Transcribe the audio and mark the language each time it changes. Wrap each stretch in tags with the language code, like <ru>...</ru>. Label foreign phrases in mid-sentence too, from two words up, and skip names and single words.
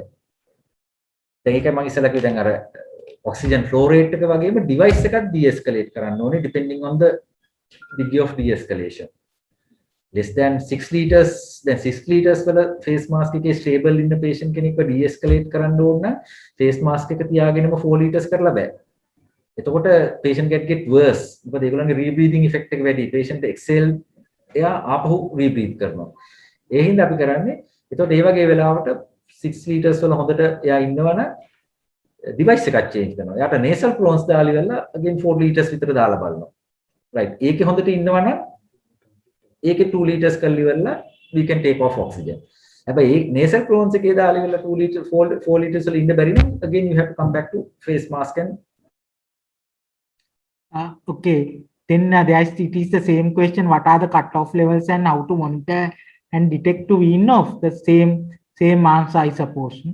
<si>දැන් ඒකයි මම ඉස්සෙල්ලා කිව්වේ දැන් අර</si> <en>oxygen flow rate</en> <si>එක වගේම device එකක් de-escalate කරන්න ඕනේ</si> <en>depending on the degree of de-escalation. Less than 6 liters</en> <si>then 6 liters වල</si> <en>face mask</en> <si>එකේ stable ඉන්න patient කෙනෙක්ව de-escalate කරන්න ඕන නම්</si> <en>face mask</en> <si>එක තියාගෙනම</si> <en>4 liters</en> <si>කරලා බෑ.</si> <en>එතකොට patient get worse.</en> <si>මොකද ඒගොල්ලන්ගේ rebreathing effect එක වැඩි.</si> <en>patient exhale</en> <si>එයා ආපහු rebreathe කරනවා. ඒ හින්දා අපි කරන්නේ එතකොට ඒ වගේ වෙලාවට</si> <en>6 liters</en> <si>වල හොඳට එයා ඉන්නවනම් device එකක් change කරනවා. එයාට</si> <en>nasal clones</en> <si>දාලා ඉවරලා again</si> <en>4 liters</en> <si>විතර දාලා බලනවා. right. ඒකේ හොඳට ඉන්නවනම් ඒකේ</si> <en>2 liters</en> <si>කරලා ඉවරලා</si> <en>we can take off oxygen.</en> <si>හැබැයි ඒ</si> <en>nasal clones</en> <si>එකේ දාලා ඉවරලා</si> <en>2 liters 4 liters</en> <si>වල ඉන්න බැරි නම්</si> <en>again you have to come back to face mask and okay. Then it is the same question. What are the cutoff levels and how to monitor and detect to wean off? The same answer, I suppose.</en>